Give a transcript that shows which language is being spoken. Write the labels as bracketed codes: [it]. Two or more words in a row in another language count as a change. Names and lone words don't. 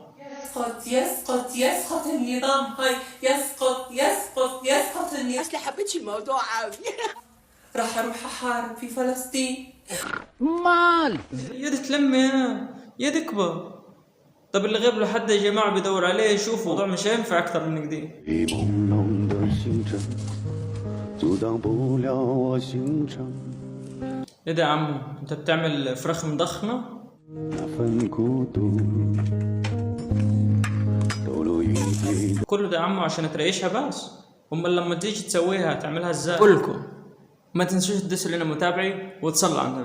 [ar] يسقط النظام. هاي يسقط النظام. اصل حبيتش الموضوع قوي. راح اروح احارب في فلسطين. مان يد تلمي يا تكبر. طب اللي غيب له حد يا جماعة بيدور عليه يشوف، الموضوع مش هينفع أكتر من كده. [zh] 雨朦胧的星辰，阻挡不了我行程。 [ar] ايه ده يا عمو؟ انت بتعمل فراخ مضخمة؟ [zh] 那份孤独，抖落一地。 [ar] كله ده يا عمو عشان تريشها بس؟ امال لما تيجي تسويها تعملها ازاي؟ كلكم ما تنسوش تدوسوا لنا متابعي وتصلوا على النبي.